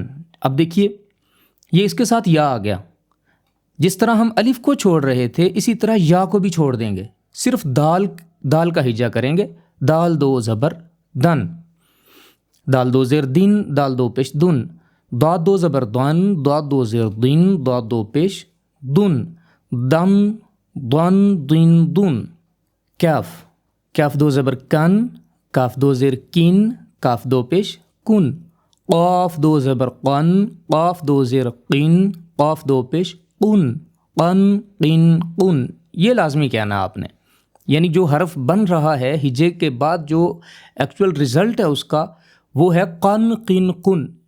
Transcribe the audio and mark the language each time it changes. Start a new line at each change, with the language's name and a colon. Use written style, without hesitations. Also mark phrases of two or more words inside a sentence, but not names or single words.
Urdu: اب دیکھیے یہ اس کے ساتھ یا آ گیا، جس طرح ہم الف کو چھوڑ رہے تھے اسی طرح یا کو بھی چھوڑ دیں گے، صرف دال کا ہجا کریں گے۔ دال دو زبر دن، دال دو زیر دن، دال دو پیش دن۔ داد دو زبر دن، داد دو زیر دن، داد دو پیش دن۔ دن، دن، دن، دن۔ کیف، کیف دو زبر کن، کاف دو زیر کن، کاف دو پیش کن۔ قاف دو زبر قن، قاف دو زیر قن، قاف دو پیش قن، قن، قن، قن۔ یہ لازمی کہنا آپ نے، یعنی جو حرف بن رہا ہے ہجے کے بعد جو
English: actual result
Urdu: ہے اس کا وہ ہے قن، قن، قن۔